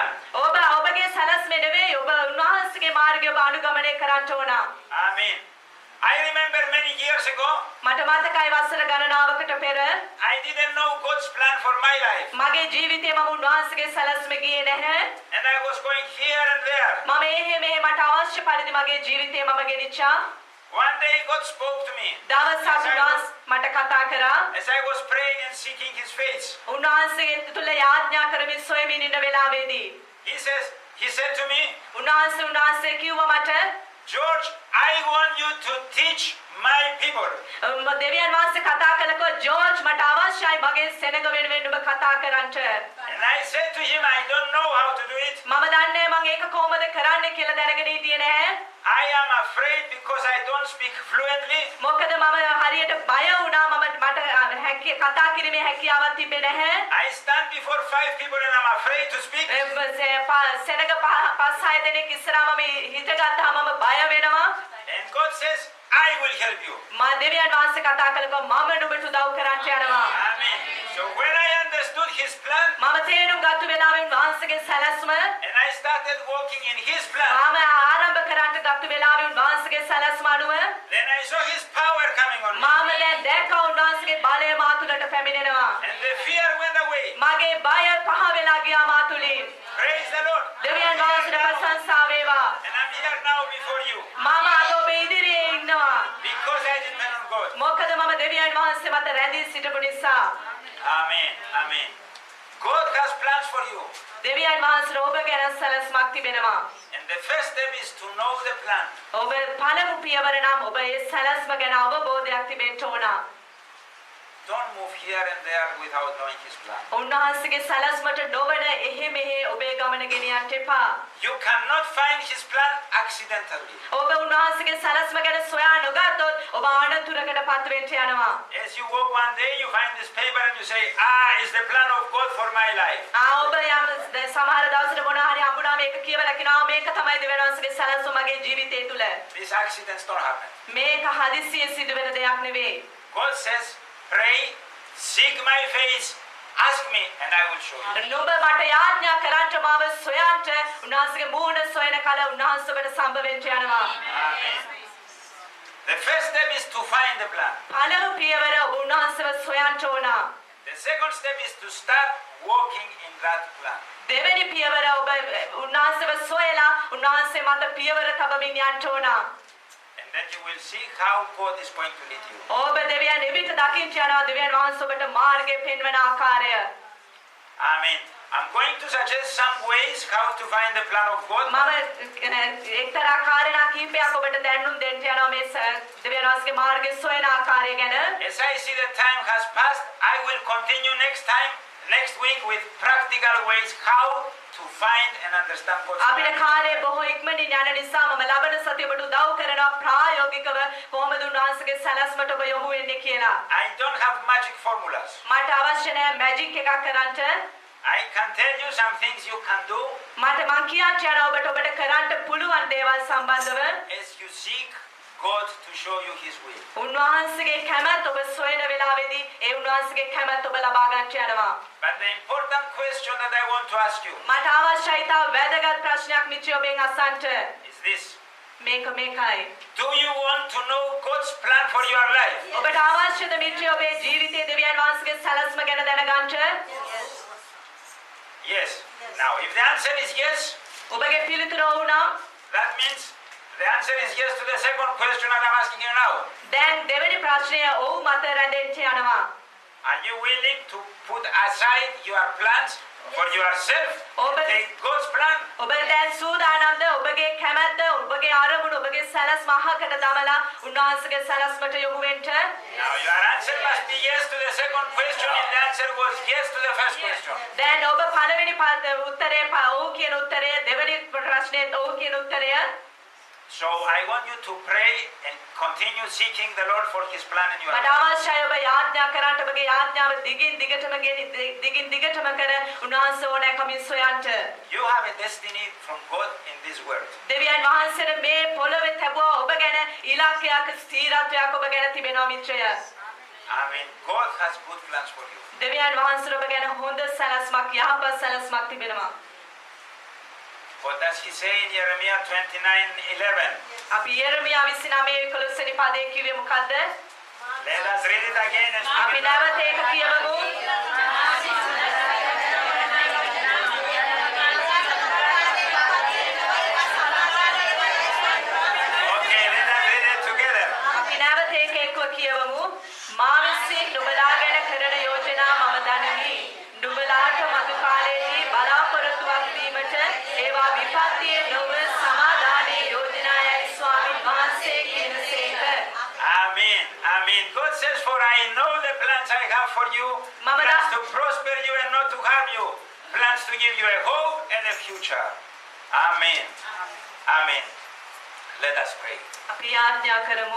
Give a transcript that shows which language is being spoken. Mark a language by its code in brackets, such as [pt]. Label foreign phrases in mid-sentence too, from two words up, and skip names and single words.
[si] ඔබ ඔබගේ සැලස්මේ නෙවෙයි ඔබ උන්වහන්සේගේ මාර්ගය ඔබ අනුගමනය කරන්න ඕන. [en] Amen. I remember many years ago, [si] මට මතකයි වසර ගණනාවකට පෙර [en] I didn't know God's plan for my life. [si] මගේ ජීවිතේ මම උන්වහන්සේගේ සැලස්ම ගියේ නැහැ. [en] And I was going here and there. [si] මම එහෙ මෙහෙ මට අවශ්‍ය පරිදි මගේ ජීවිතේ මම ගෙනිච්චා. [en] One day God spoke to me [si] දවසක් උන්වහන්සේ මට කතා කරා. [en] as I was praying and seeking his face. [si] උන්වහන්සේ තුල යාඥා කරමින් සොයමින් ඉන්න වෙලාවේදී [en] He said to me, [si] උන්වහන්සේ කිව්වා මට [en] George, I want you to teach my people. [si] දෙවියන් වහන්සේ කතා කළකෝ ජෝර්ජ් මට අවශ්‍යයි මගේ සෙනඟ වෙනුවෙන් ඔබ කතා කරන්නට. [en] And I said to him, I don't know how to do it. [si] මම දන්නේ මම ඒක කොහොමද කරන්නේ කියලා දැනගෙන හිටියේ නැහැ. [en] I am afraid because I don't speak fluently. [si] මොකද මම හරියට බය වුණා මට කතා කිරීමේ හැකියාවක් තිබෙන්නේ නැහැ. [en] I stand before 5 people and I'm afraid to speak. [si] සෙනඟ පස් හය දෙනෙක් ඉස්සරහා මම හිටගත්තාම මම බය වෙනවා. [en] And God says, I will help you. [si] මා දෙවියන් වහන්සේ කතා කළකෝ මම නුඹට උදව් කරන්න යනවා. [en] Amen. So when I understood his plan [si] මම තේරුම් ගත්ත වෙලාවෙන් වහන්සේගේ සැලැස්ම [en] and I started walking in his plan, [si] මම සැලැස්ම අනුව [en] then I saw his power coming on me. [si] මම දැන් දැක්කා උන්වහන්සේගේ බලය මා තුළට පැමිණෙනවා. [en] And the fear went away. [si] මගේ බය පහ වෙලා ගියා මා තුළින්. [en] Praise the Lord. [si] දෙවියන් වහන්සේට ප්‍රශංසා වේවා. [en] And I'm here now before you. [si] මම අද ඔබ ඉදිරියේ ඉන්නවා. [en] Because I depend on God. [si] මොකද මම දෙවියන් වහන්සේ මත රැඳී සිටපු නිසා. [en] Amen. Amen. God has plans for you. [si] දෙවියන් වහන්සේ ඔබ ගැන සැලැස්මක් තිබෙනවා. [en] And the first step is to know the plan. [si] ඔබ පළමු පියවර නම් ඔබ ඒ සැලැස්ම ගැන අවබෝධයක් තිබෙන්න ඕන. [en] Don't move here and there without knowing his plan. [si] උන්වහන්සේගේ සැලැස්මට නොවන එහෙ මෙහෙ ඔබේ ගමන ගෙනියන්න එපා. [en] You cannot find his plan accidentally. [si] ඔබ උන්වහන්සේගේ සැලැස්ම ගැන සොයා නොගත්තොත් ඔබ අනතුරකට පත් වෙන්න යනවා. [en] As you walk one day, you find this paper and you say, it's the plan of God for my life. [si] ඔබ යම් සමහර දවසට මොනවා හරි හම්බුනාම ඒක කියවලා කියනවා මේක තමයි දෙවියන් වහන්සේගේ සැලැස්ම මගේ ජීවිතය තුල. [en] These accidents don't happen. [si] මේක හදිස්සියෙන් සිදුවෙන දෙයක් නෙවෙයි. [en] God says, pray, seek my face, ask me and I will show you. [si] නුඹ මට යාඥා කරන්ට මාව සොයන්ට උන්වහන්සේගේ මූණ සොයන කල උන්වහන්සේ ඔබට සම්බ වෙන්න යනවා. [en] Amen. The first step is to find the plan. [si] පළමු පියවර ඔබ උන්වහන්සේව සොයන්ට ඕන. [en] The second step is to start walking in that plan. [si] දෙවෙනි පියවර ඔබ උන්වහන්සේව සොයලා උන්වහන්සේ මත පියවර තබමින් යන්න ඕන. [en] And then you will see how God is going to lead you. [si] ඔබ දෙවියන් එවිට දකින්න යනවා දෙවියන් වහන්සේ ඔබට මාර්ගය පෙන්වන ආකාරය. [en] Amen. I'm going to suggest some ways how to find the plan of God. [si] මම එක්තරා කාරණා කිහිපයක් ඔබට දැනුම් දෙන්න යනවා මේ දෙවියන් වහන්සේගේ මාර්ගය සොයන ආකාරය ගැන. [en] As I see the time has passed, I will continue next week with practical ways how to find and understand God's [si] අපිට [en] plan. [si] කාර්යය බොහෝ ඉක්මනින් යන නිසා මම ලබන සතිය ඔබට උදව් කරනවා ප්‍රායෝගිකව කොහොමද උන්වහන්සේගේ සැලැස්මට ඔබ යොමු වෙන්නේ කියලා. [en] I don't have magic formulas. [si] මට අවශ්‍ය නැහැ මැජික් එකක් කරන්න. [en] I can tell you some things you can do [si] මට මං කියන්න යනවා ඔබට කරන්න පුළුවන් දේවල් සම්බන්ධව. [en] as you seek God to show you his will. [si] උන්වහන්සේගේ කැමැත්ත ඔබ සොයන වෙලාවේදී ඒ උන්වහන්සේගේ කැමැත්ත ඔබ ලබා ගන්න යනවා. [en] But the important question that I want to ask you [si] මට අවශ්‍යයි තව වැදගත් ප්‍රශ්නයක් මිත්‍රය ඔබෙන් අසන්න. [en] is this. [si] මේකයි. [en] Do you want to know God's plan for your life? [si] ඔබට අවශ්‍යද මිත්‍රය ඔබේ ජීවිතයේ දෙවියන් වහන්සේගේ සැලැස්ම ගැන දැනගන්න? [en] Yes. Now, if the answer is yes, [si] ඔබගේ පිළිතුර ඔව් නම් [en] that means the answer is yes to the second question that I'm asking you now. [si] දැන් දෙවෙනි ප්‍රශ්නය ඔව් මත රැඳෙන්න යනවා. [en] Are you willing to put aside your plans for yourself and take God's plan? [si] ඔබ දැන් සූදානම්ද ඔබගේ කැමැත්ත ඔබගේ අරමුණ ඔබගේ සැලැස්ම අහකට දමලා උන්වහන්සේගේ සැලැස්මට යොමු වෙන්න? [en] Now, your answer must be yes to the second question if the answer was yes to the first question. [si] දැන් ඔබ පළවෙනි උත්තරේ ඔව් කියන උත්තරය දෙවෙනි ප්‍රශ්නේත් ඔව් කියන උත්තරය. [en] So I want you to pray and continue seeking the Lord for his plan in your [si] මට [en] life. [si] අවශ්‍යයි ඔබ යාඥා කරන්න ඔබගේ යාඥාව දිගින් දිගටම කර උන්වහන්සේ ඕනෑකමින් සොයන්න. [en] You have a destiny from God in this world. [si] දෙවියන් වහන්සේට මේ පොළොවේ තබුවා ඔබ ගැන ඉලක්කයක් ස්ථිරත්වයක් ඔබ ගැන තිබෙනවා මිත්‍රය. [en] Amen. God has good plans for you. [si] දෙවියන් වහන්සේ ඔබ ගැන හොඳ සැලැස්මක් යහපත් සැලැස්මක් තිබෙනවා. [en] What does he say in Jeremiah 29:11? [si] අපි යෙරමියා 29:11 වෙනි පදේ කිව්වේ මොකද්ද? [en] Let us read it again and [si] අපි [en] speak it. [si] නැවත ඒක කියවමු. [en] Okay, let us read it together. [si] අපි නැවත ඒක එක්ව කියවමු. මා විසින් නුඹලා ගැන කරන යෝජනා මම දනිමි. නුඹලාට මතු කාලයේදී බලාපොරොත්තුවක් දීමට ඒවා විපත්තියේ නොව සමාදානයේ යෝජනායයි ස්වාමීන් වහන්සේ කියනසේක. [en] Amen. Amen. God says, for I know the plans I have for you, Mama, plans da- to prosper you and not to harm you, plans to give you a hope and a future. Amen. Amen. Let us pray. [si] අපි යාඥා කරමු.